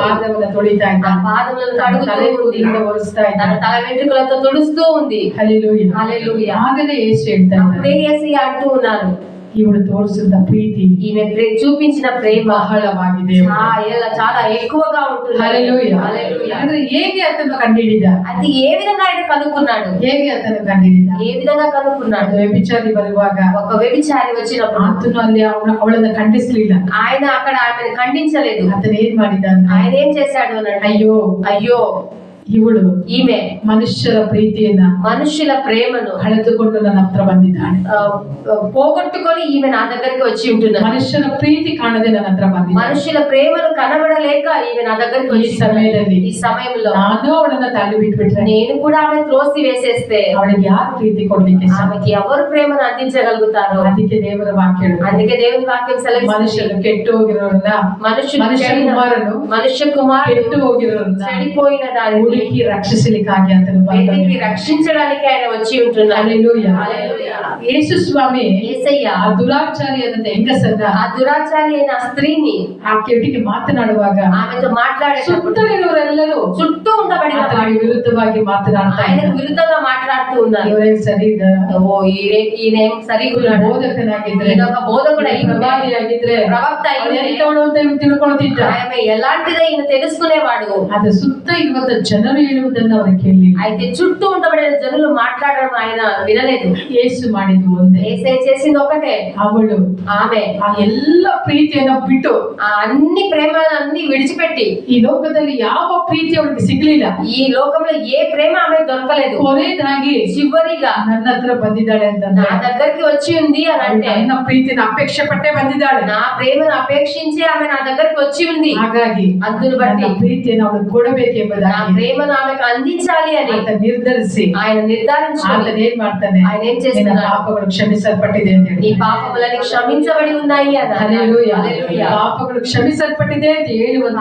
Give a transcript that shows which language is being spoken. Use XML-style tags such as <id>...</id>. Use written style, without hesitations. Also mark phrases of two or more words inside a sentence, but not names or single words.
<kn>ಪಾದವನ್ನು ತೊಳಿತಾ ಇದ್ದ.</kn> <te>ఆ పాదములను కడుగుతూ ఉంది.</te> <kn>ತಲೆಯಿಂದ ಒರೆಸ್ತಾ ಇದ್ದ.</kn> <te>తన తల వెంట్రుకలతో తుడుస్తూ ఉంది.</te> <kn>ಹಲ್ಲೆಲೂಯಾ,</kn> <te>హల్లెలూయా.</te> <kn>ಆಗಲೇ ಯೇಸು ಹೇಳ್ತಾ</kn> <te>అప్పుడే</te> <kn>ಇದ್ದಾನೆ,</kn> <te>యేసయ్య అంటూ ఉన్నారు,</te> <kn>ಇವಳು ತೋರಿಸಿದ ಪ್ರೀತಿ</kn> <te>ఈమె చూపించిన ప్రేమ</te> <kn>ಬಹಳವಾಗಿದೆ.</kn> <te>చాలా ఎక్కువగా ఉంటుంది.</te> <kn>ಹಲ್ಲೆಲೂಯಾ.</kn> <te>హల్లెలూయా.</te> <kn>ಅಂದ್ರೆ ಹೇಗೆ ಆತನು ಕಂಡುಹಿಡಿದ?</kn> <te>అది ఏ విధంగా ఆయన కనుక్కున్నాడు?</te> <kn>ಹೇಗೆ ಆತನು ಕಂಡುಹಿಡಿದ?</kn> <te>ఏ విధంగా కనుక్కున్నాడు?</te> <kn>ವ್ಯಭಿಚಾರಿ ಬರುವಾಗ</kn> <te>ఒక వ్యభిచారి వచ్చినప్పుడు</te> <kn>ಆತನು ಅಲ್ಲಿ ಅವಳನ್ನ ಖಂಡಿಸ್ಲಿಲ್ಲ.</kn> <te>ఆయన అక్కడ ఆమెను ఖండించలేదు.</te> <kn>ಆತನು ಏನ್ ಮಾಡಿದ ಅಂದ್ರೆ,</kn> <te>ఆయన ఏం చేశాడు అని అంటే,</te> <kn>ಅಯ್ಯೋ</kn> <te>అయ్యో</te> <kn>ಇವಳು</kn> <te>ఈమె</te> <kn>ಮನುಷ್ಯರ ಪ್ರೀತಿಯನ್ನ</kn> <te>మనుషుల ప్రేమను</te> <kn>ಕಳೆದುಕೊಂಡು ನನ್ನ ಹತ್ರ ಬಂದಿದ್ದಾಳೆ.</kn> <te>పోగొట్టుకొని ఈమె నా దగ్గరికి వచ్చి ఉంటున్నాడు.</te> <kn>ಮನುಷ್ಯನ ಪ್ರೀತಿ ಕಾಣದೆ ನನ್ನ ಹತ್ರ ಬಂದಿದ್ದಾಳೆ.</kn> <te>మనుషుల ప్రేమను కనబడలేక ఈమె నా దగ్గరికి</te> <kn>ಈ ಸಮಯದಲ್ಲಿ</kn> <te>ఈ సమయంలో</te> <kn>ನಾನು ಅವಳನ್ನ ತಾಳಿ ಬಿಟ್ಬಿಟ್ರೆ,</kn> <te>నేను కూడా ఆమె త్రోసి వేసేస్తే</te> <kn>ಅವಳಿಗೆ ಯಾರು ಪ್ರೀತಿ ಕೊಡ್ಲಿಕ್ಕೆ ಸಾಧ್ಯ?</kn> <te>ఆమెకి ఎవరు ప్రేమను అందించగలుగుతారు?</te> <kn>ಅದಕ್ಕೆ ದೇವರ ವಾಕ್ಯ ಹೇಳುತ್ತೆ,</kn> <te>అందుకే దేవుని వాక్యం సెలవిస్తుంది,</te> <kn>ಮನುಷ್ಯರು ಕೆಟ್ಟು ಹೋಗಿರೋರನ್ನ,</kn> <te>మనుష్య కుమారుడు</te> <kn>ಕೆಟ್ಟು ಹೋಗಿರೋರನ್ನ</kn> <te>చెడిపోయిన దాన్ని</te> <kn>ಹುಡುಕಿ ರಕ್ಷಿಸಲಿಕ್ಕಾಗಿ ಆತನು</kn> <te>వెతికి రక్షించడానికి ఆయన వచ్చి ఉంటున్నాడు.</te> <kn>ಹಲ್ಲೆಲೂಯಾ.</kn> <te>హల్లెలూయా.</te> <kn>ಯೇಸು ಸ್ವಾಮಿ</kn> <te>యేసయ్య</te> <kn>ಆ ದುರಾಚಾರಿಯಾದಂತ ಹೆಂಗಸನ್ನ,</kn> <te>ఆ దురాచారి అయిన స్త్రీని</te> <kn>ಆ ಕೆಟ್ಟಿಗೆ ಮಾತನಾಡುವಾಗ</kn> <te>ఆమెతో మాట్లాడేటప్పుడు</te> <kn>ಸುತ್ತಲಿರುವವರೆಲ್ಲರೂ</kn> <te>చుట్టూ ఉండబడిన</te> <kn>ಆತನಿಗೆ ವಿರುದ್ಧವಾಗಿ ಮಾತನಾಡ್ತಾ</kn> <te>ఆయనకు</te> <kn>ಇದ್ದಾರೆ.</kn> <te>విరుద్ధంగా మాట్లాడుతూ ఉన్నారు.</te> <kn>ಇವರೇ ಸರಿ</kn> <te>ఓ ఈయనేం సరిగ్గా</te> <kn>ಬೋಧಕನಾಗಿದ್ರೆ,</kn> <te>ఈయన ఒక బోధకుడు అయి</te> <kn>ಪ್ರವಾದಿಯಾಗಿದ್ರೆ,</kn> <te>ప్రవక్త</te> <kn>ಅವನು</kn> <te>అయి</te> <kn>ಎಂತವಳು ಅಂತ ತಿಳ್ಕೊಳ್ತಿದ್ದ.</kn> <te>ఆమె ఎలాంటిదో ఈయన తెలుసుకునేవాడు.</te> <kn>ಆದ್ರೆ ಸುತ್ತ ಇರುವಂತ ಜನ ಜನರು ಹೇಳುವುದನ್ನು ಅವರು ಕೇಳಿ</kn> <te>అయితే చుట్టూ ఉండబడిన జనులు మాట్లాడడం ఆయన వినలేదు.</te> <kn>ಯೇಸು ಮಾಡಿದ್ದು ಒಂದೇ,</kn> <te>యేసే చేసింది ఒకటే,</te> <kn>ಅವಳು</kn> <te>ఆమె</te> <kn>ಆ ಎಲ್ಲ ಪ್ರೀತಿಯನ್ನ ಬಿಟ್ಟು</kn> <te>ఆ అన్ని ప్రేమలన్నీ విడిచిపెట్టి,</te> <kn>ಈ ಲೋಕದಲ್ಲಿ ಯಾವ ಪ್ರೀತಿ ಅವಳಿಗೆ ಸಿಗ್ಲಿಲ್ಲ,</kn> <te>ఈ లోకంలో ఏ ప్రేమ ఆమె దొరకలేదు.</te> <kn>ಕೊನೆಯದಾಗಿ</kn> <te>చివరిగా</te> <kn>ನನ್ನ ಹತ್ರ ಬಂದಿದ್ದಾಳೆ ಅಂತಂದ್ರೆ</kn> <te>నా దగ్గరికి వచ్చి ఉంది అని అంటే</te> <kn>ನನ್ನ ಪ್ರೀತಿನ ಅಪೇಕ್ಷೆ ಪಟ್ಟೆ ಬಂದಿದ್ದಾಳೆ.</kn> <te>నా ప్రేమను అపేక్షించి ఆమె నా దగ్గరికి వచ్చి ఉంది.</te> <kn>ಹಾಗಾಗಿ</kn> <te>అందును బట్టి</te> <kn>ನನ್ನ ಪ್ರೀತಿಯನ್ನು ಅವಳು</kn> <te>నా</te> <kn>ಕೊಡಬೇಕೆಂಬುದಾಗಿ</kn> <te>ప్రేమను ఆమెకు అందించాలి అని</te> <kn>ಆತ ನಿರ್ಧರಿಸಿ</kn> <te>ఆయన నిర్ధారించుకొని</te> <kn>ಆತನ ಏನ್ ಮಾಡ್ತಾನೆ,</kn> <te>ఆయన ఏం</te> <kn>ನಿನ್ನ</kn> <te>చేస్తున్నాడు,</te> <kn>ಪಾಪಗಳು ಕ್ಷಮಿಸಲ್ಪಟ್ಟಿದೆ ಅಂತ</kn> <te>నీ</te> <kn>ಹೇಳಿ,</kn> <te>పాపములని క్షమించబడి ఉన్నాయి అని.</te> <kn>ಹಲ್ಲೆಲೂಯಾ.</kn> <te>హల్లెలూయా.</te> <kn>ಪಾಪಗಳು ಕ್ಷಮಿಸಲ್ಪಟ್ಟಿದೆ ಅಂತ ಹೇಳುವಂತ</kn>